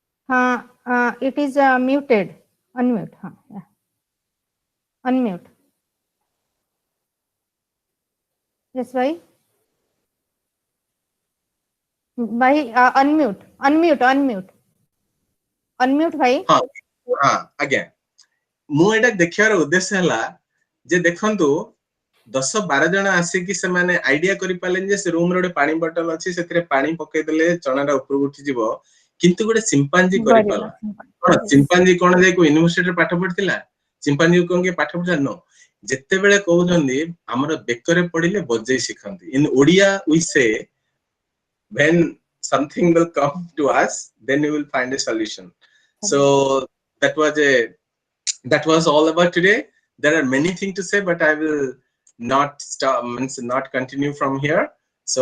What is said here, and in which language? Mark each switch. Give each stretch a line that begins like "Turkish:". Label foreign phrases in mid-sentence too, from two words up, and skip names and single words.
English: It is muted. Unmute. Yeah. Unmute. Yes, why? Unmute. Unmute, bhai.
Odia: ଆଜ୍ଞା ମୁଁ ଏଇଟା ଦେଖିବାର ଉଦ୍ଦେଶ୍ୟ ହେଲା ଯେ ଦେଖନ୍ତୁ 10-12 ଜଣ ଆସିକି ସେମାନେ ଆଇଡିଆ କରିପାରିଲେନି ଯେ ସେ ରୁମରେ ଗୋଟେ ପାଣି ବଟଲ ଅଛି ସେଥିରେ ପାଣି ପକେଇଦେଲେ ଚଣାଟା ଉପରକୁ ଉଠିଯିବ କିନ୍ତୁ ଗୋଟେ ଚିମ୍ପାଞ୍ଜି କରିପାରିଲା କଣ ଚିମ୍ପାଞ୍ଜି କଣ ଯାଇ ୟୁନିଭର୍ସିଟିରେ ପାଠ ପଢିଥିଲା ଚିମ୍ପାଞ୍ଜି କଣ କି ପାଠ ପଢିଲା ନ ଯେତେବେଳେ କହୁଛନ୍ତି ଆମର ବେକରେ ପଡିଲେ ବଜେଇ ଶିଖନ୍ତି
English: in Odia we say when something will come to us then you will find a solution so that was all about today there are many things to say but I will not stop means not continue from here so